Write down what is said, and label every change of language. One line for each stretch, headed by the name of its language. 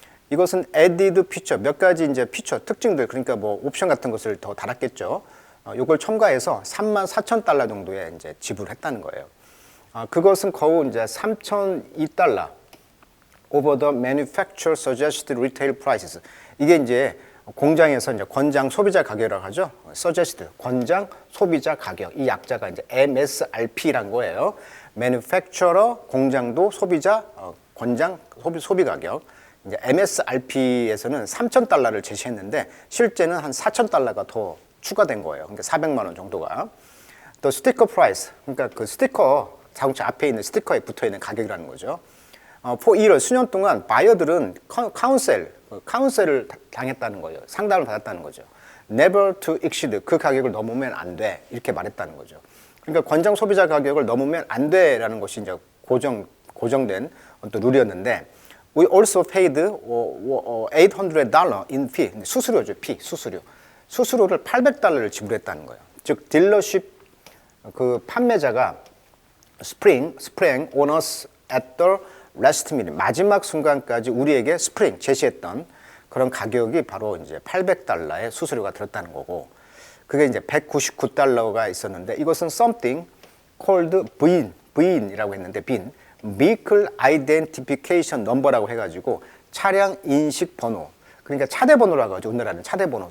Korean: 이것은
English: added feature,
Korean: 몇 가지 이제 피처, 특징들, 그러니까 뭐 옵션 같은 것을 더 달았겠죠. 이걸 첨가해서 34,000달러 정도에 이제 지불했다는 거예요. 그것은 거의 이제
English: 3,002달러 over the manufacturer suggested retail prices.
Korean: 이게 이제 공장에서 이제 권장 소비자 가격이라고 하죠. suggest, 권장 소비자 가격. 이 약자가 이제 MSRP란 거예요. manufacturer, 공장도 소비자, 권장 소비 가격. 이제 MSRP에서는 3,000달러를 제시했는데 실제는 한 4,000달러가 더 추가된 거예요. 그러니까 400만 원 정도가. 또 스티커 프라이스, 그러니까 그 스티커 자동차 앞에 있는 스티커에 붙어 있는 가격이라는 거죠. for 1월 수년 동안 바이어들은 카운셀을 당했다는 거예요. 상담을 받았다는 거죠.
English: Never to exceed,
Korean: 그 가격을 넘으면 안 돼, 이렇게 말했다는 거죠. 그러니까 권장 소비자 가격을 넘으면 안 돼라는 것이 이제 고정된 또 룰이었는데.
English: We also paid $800 in fee.
Korean: 수수료죠, fee, 수수료. 수수료를 $800를 지불했다는 거예요. 즉, 딜러십 그 판매자가
English: sprang on us at the last minute.
Korean: 마지막 순간까지 우리에게 스프링 제시했던 그런 가격이 바로 이제 $800의 수수료가 들었다는 거고, 그게 이제 $199가 있었는데 이것은
English: something called
Korean: VIN이라고 했는데 Vehicle Identification Number라고 해가지고 차량 인식 번호, 그러니까 차대 번호라고 하죠. 우리나라는 차대 번호.